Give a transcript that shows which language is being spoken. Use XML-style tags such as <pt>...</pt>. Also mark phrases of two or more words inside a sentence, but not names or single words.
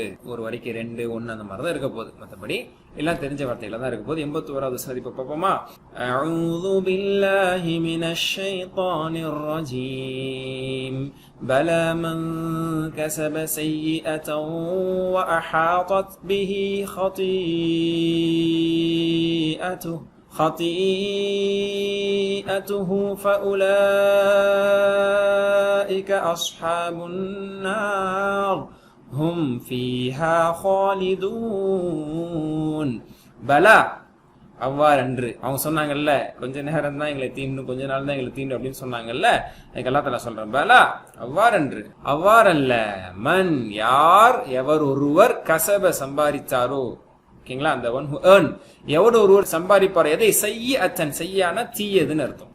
<ta>ஒரு வரைக்கும் 2, 1 அந்த மாதிரி தான் இருக்க போகுது. மற்றபடி எல்லாம் தெரிஞ்ச வார்த்தையில தான் இருக்க போகுது. 81வது வசனம் இப்ப பார்ப்போமா?</ta> <ar>أعوذ بالله من الشيطان الرجيم. بلى من كسب سيئة وأحاطت به خطيئته فأولئك أصحاب النار هم فيها خالدون.</ar> <ta>பலா, அவ்வாறன்று. அவங்க சொன்னாங்கல்ல, கொஞ்ச நேரம் தான் எங்களை தீண்டும், கொஞ்ச நாள் தான் எங்களை தீண்டும் அப்படின்னு சொன்னாங்கல்ல, அதுக்கு அல்லாஹ் தஆலா சொல்றேன், பலா அவ்வாறன்று, அவ்வாறல்ல. மன், யார், எவர் ஒருவர், கசப சம்பாதித்தாரோ, ஓகேங்களா, அந்த</ta> <en>one who earn,</en> <ta>எவர் ஒருவர் சம்பாதிப்பார், எதை, சய்யிஅத்தன், செய்யான தீயதுன்னு அர்த்தம்.</ta>